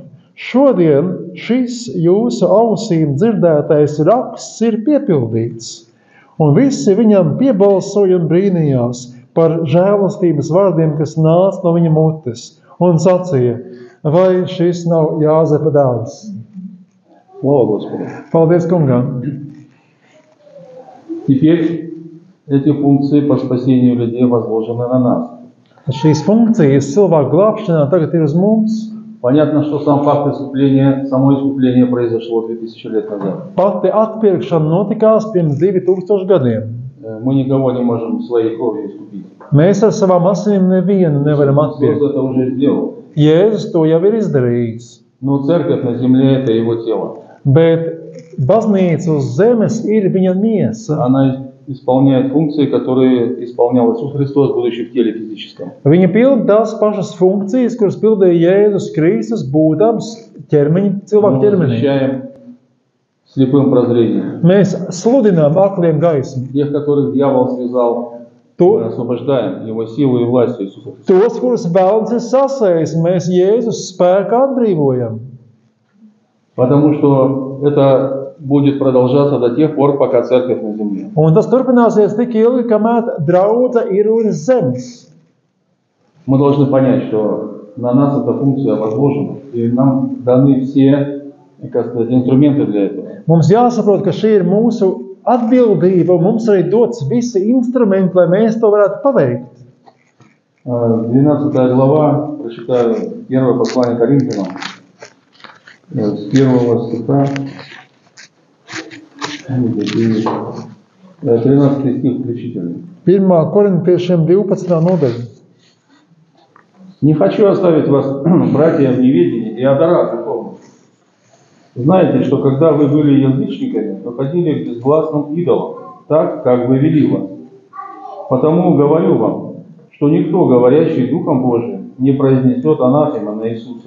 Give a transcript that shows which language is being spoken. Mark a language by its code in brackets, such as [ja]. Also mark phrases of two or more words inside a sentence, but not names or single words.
[lv] Šodien šis jūsu ausīm dzirdētais raksts ir piepildīts, un visi viņam piebalsoja un brīnījās par žēlastības vārdiem, kas nāca no viņa mutes, un sacīja: vai šis nav Jāzepa dēls? [ru] Слава Господу! [lv] Paldies kungam! [ru] Теперь эти функции по спасению людей возложены на нас. [lv] Šīs funkcijas cilvēku glābšanā tagad ir uz mums. [ru] Понятно, что сам факт искупления, само искупление произошло 2000 лет назад. [lv] Pati atpirkšana notikās pirms 2000 gadiem. [ru] Мы никого не можем своей кровью искупить. [lv] Mēs ar savām asinīm nevienu nevaram [ru] Иисус [lv] atpirkt. [ru] это уже сделал. [lv] Jēzus to jau ir izdarījis. [ru] Но церковь на земле – это его тело. [lv] Bet baznīca uz zemes ir viņa miesa. [ru] Она исполняет функции, которые исполнял Иисус Христос, будучи в теле физическом. [lv] Viņa pilda tās pašas funkcijas, kuras pildīja Jēzus Kristus, būdams cilvēku [ru] Мы [lv] ķermenī. [ru] защищаем слепым прозрением. [lv] Mēs sludinām akliem gaismu. [ru] Тех, которых дьявол связал, мы освобождаем его силу и властью Иисуса Христа. [lv] Tos, kurus velns ir sasējis, mēs Jēzus spēkā atbrīvojam. [ru] Потому что это будет продолжаться до тех пор, пока церковь на земле. [lv] Un tas turpināsies tik ilgi, kamēr draudze ir uz zemes. [ru] Мы должны понять, что на нас эта функция возложена, и нам даны все, как сказать, инструменты для этого. [lv] Mums jāsaprot, ka šī ir mūsu atbildība, un mums arī dots visi instrumenti, lai mēs to varētu paveikt. [ru] 12 глава, прочитаю первое послание Коринфянам, с первого стиха, 13 стих включительно. [lv] 1. Korintiešiem 12. nodaļa. [ru] Не хочу оставить вас, братья, в неведении и о дарах духовных. Знаете, что когда вы были язычниками, то ходили к безгласным идолам, так, как вы вели вас. Потому говорю вам, что никто, говорящий Духом Божиим, не произнесет анафема на Иисуса.